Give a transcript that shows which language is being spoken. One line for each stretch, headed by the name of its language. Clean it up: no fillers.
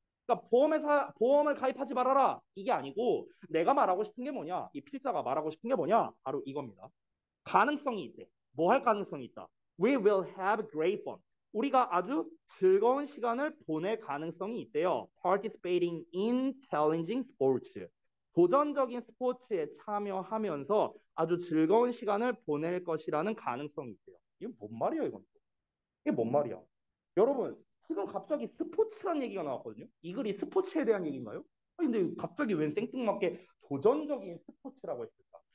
Korean: 그러니까 보험을 가입하지 말아라. 이게 아니고 내가 말하고 싶은 게 뭐냐? 이 필자가 말하고 싶은 게 뭐냐? 바로 이겁니다. 가능성이 있대. 뭐 할 가능성이 있다.
English: We will have great fun.
Korean: 우리가 아주 즐거운 시간을 보낼 가능성이 있대요.
English: Participating in challenging sports.
Korean: 도전적인 스포츠에 참여하면서 아주 즐거운 시간을 보낼 것이라는 가능성이 있대요. 이게 뭔 말이야, 이건? 이게 뭔 말이야? 여러분, 지금 갑자기 스포츠란 얘기가 나왔거든요. 이 글이 스포츠에 대한 얘기인가요? 아니, 근데 갑자기 웬 생뚱맞게 도전적인 스포츠라고 했을까?